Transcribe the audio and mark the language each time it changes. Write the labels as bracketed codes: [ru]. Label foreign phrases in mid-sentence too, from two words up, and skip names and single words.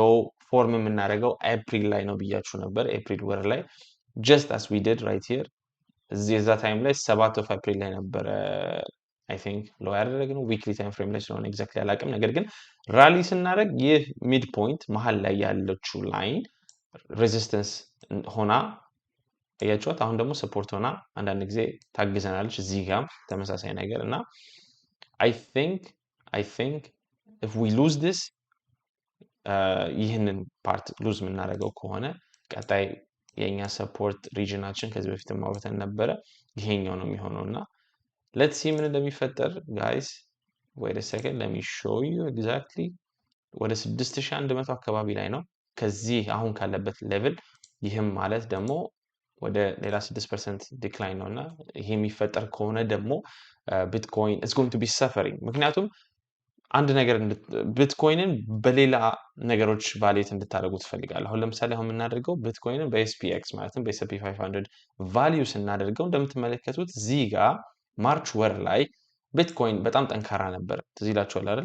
[am] ፎርም የምናደርገው ኤፕሪል ላይ ነው ብያችሁ ነበር። ኤፕሪል ወር ላይ [en] just as we did right here [am] እዚህ የዛ ታይም ላይ 7 [en] of April [am] ላይ ነበረ [en] I think low [am] ያደረግነው [en] weekly time frame [am] ላይ ስለሆነ ኤግዛክትሊ አላውቅም። ነገር ግን ራሊ ስናደርግ ይህ [en] mid point [am] መሀል ላይ ያለችው [en] line resistance [am] ሆና እያችኋት አሁን ደግሞ ሰፖርት ሆና አንዳንድ ጊዜ ታግዘናለች። እዚህ ጋም ተመሳሳይ ነገር እና [en] I think if we lose this [am] ይህንን [en] part lose [am] የምናደርገው ከሆነ ቀጣይ የኛ [en] support region [am] ከዚህ በፊት ማውራተን ነበረ ይሄኛው ነው የሚሆነው እና [en] let's see [am] ምን እንደሚፈጠር guys [en] wait a second let me show you exactly [am] ወደ 6100 አካባቢ ላይ ነው ከዚህ አሁን ካለበት ሌቭል ይህም ማለት ደግሞ ወደ ሌላ 6% ዲክላይን ነውና ይሄ የሚፈጠር ከሆነ ደግሞ ቢትኮይን [en] is going to be suffering [am] ምክንያቱም አንድ ነገር ቢትኮይንን በሌላ ነገሮች ቫሊዩት እንድታደርጉት ፈልጋለሁ። አሁን ለምሳሌ አሁን የምናደርገው ቢትኮይንን በኤስፒኤክስ ማለትም በኤስፒ 500 ቫልዩ ስናደርገው እንደምትመለከቱት እዚህ ጋር ማርች ወር ላይ ቢትኮይን በጣም ጠንካራ ነበር። ትዝ ይላችኋል አይደል?